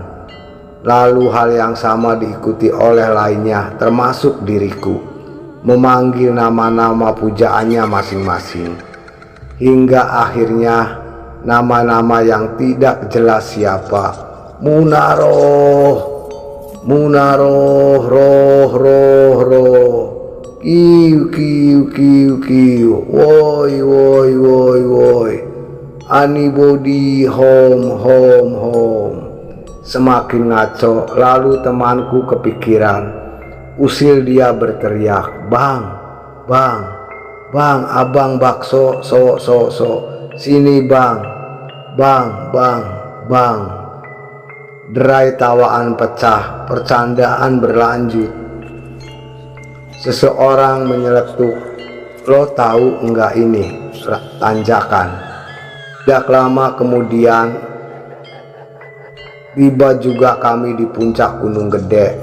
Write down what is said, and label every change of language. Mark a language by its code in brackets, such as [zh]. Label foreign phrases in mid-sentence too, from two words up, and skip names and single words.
[id] Lalu hal yang sama diikuti oleh lainnya, termasuk diriku, memanggil nama-nama pujaannya masing-masing, hingga akhirnya nama-nama yang tidak jelas siapa, Munaroh, Munaroh, roh, roh, roh, kiu, kiu, kiu, kiu, woi, woi, woi, woi, [en] anybody home, home, home. [id] Semakin ngaco, lalu temanku kepikiran. Usil dia berteriak, bang, bang, bang, abang bakso, so, sini bang, bang, bang, bang. Derai tawaan pecah, percandaan berlanjut. Seseorang menyeletuk, lo tahu enggak ini tanjakan? Tidak lama kemudian tiba juga kami di puncak Gunung Gede.